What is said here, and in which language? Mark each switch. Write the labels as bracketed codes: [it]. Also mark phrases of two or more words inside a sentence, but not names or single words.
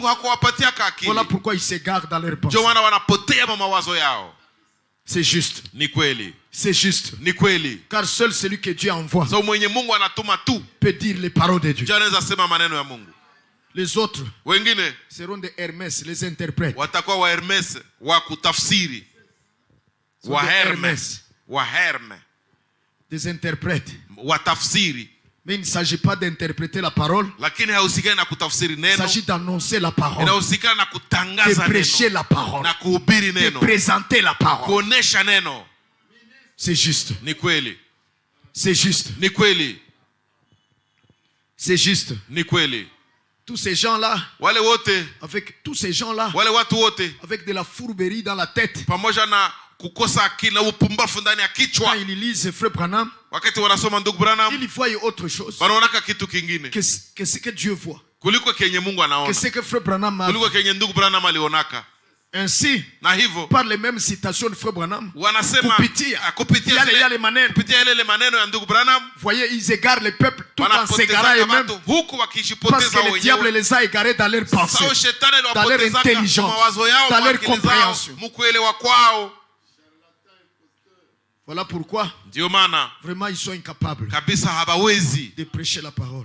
[fr] Voilà pourquoi ils s'égarent dans leurs pensées. C'est juste. C'est juste. Car seul celui que Dieu envoie peut dire les paroles de Dieu. Les autres [sw] wengine [fr] seront des Hermès, les interprètes. [sw] Watakuwa wa Hermes wa kutafsiri. Wa Hermes. Wa Hermes. [fr] Des interprètes. [sw] Wa tafsiri. [fr] Mais il ne s'agit pas d'interpréter la parole. [sw] Lakini hausikani na kutafsiri neno. [fr] Il s'agit d'annoncer la parole. [sw] Inahusikana na kutangaza neno. [fr] De prêcher la parole. [sw] Na kuhubiri neno. [fr] De présenter la parole. [sw] Kuonesha neno. [fr] C'est juste. [sw] Ni kweli. [fr] C'est juste. [sw] Ni kweli. [fr] C'est juste. [sw] Ni kweli. [fr] Tous ces gens-là, [sw] wale wote, [fr] avec tous ces gens-là, [sw] wale watu wote, [fr] avec de la fourberie dans la tête, [sw] pamoja na kukosa akili na upumbavu ndani ya kichwa, [fr] quand ils lisent Frère Branham, [sw] wakati wanasoma ndugu Branham, [fr] ils voient autre chose, [sw] wanaona kitu kingine, [fr] que ce que Dieu voit, [sw] kuliko kenye Mungu anaona, [fr] que ce que Frère Branham a, [sw] kuliko kenye ndugu Branham alionaka. [fr] Ainsi, [sw] na hivyo [fr] par les mêmes citations de Frère Branham, [sw] wanasema kupitia yale maneno ya ndugu Branham, [fr] voyez, ils égarent les peuples tout en s'égarant eux-mêmes, parce que le diable les a égarés dans leur pensée, dans leur intelligence, dans leur compréhension. Voilà pourquoi vraiment ils sont incapables de prêcher la parole.